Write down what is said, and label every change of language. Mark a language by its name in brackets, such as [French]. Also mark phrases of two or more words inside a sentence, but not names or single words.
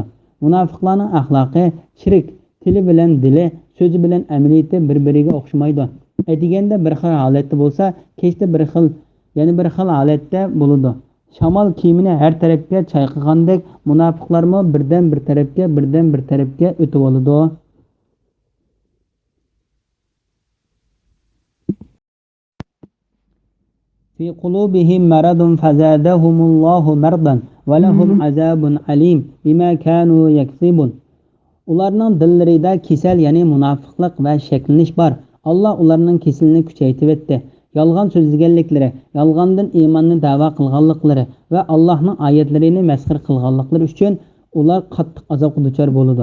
[Uzbek] Munofiqlarning axloqi shirk, tili bilan dili, so'zi bilan amaliyati bir-biriga o'xshamaydi. Aytganda bir xil holatda bo'lsa, kechda bir xil holatda bo'ladi. Shamol kiyimini har tarafga chayqagandek munofiqlarmi birdan bir tarafga o'tib oladi. [Arabic] في قلوبهم مرض فزادهم الله مرضا ولهم عذاب أليم بما كانوا يكسبون. [Uzbek] Ularning dillarida kasal, ya'ni munofiqlik va shaklanish bor. Alloh ularning kasalini kuchaytirib etdi. Yolg'on so'zlaganliklari, yolg'ondan iymonni da'vo qilganliklari va Allohning oyatlarini masxir qilganliklari uchun ular qattiq azobga duchor bo'ladi.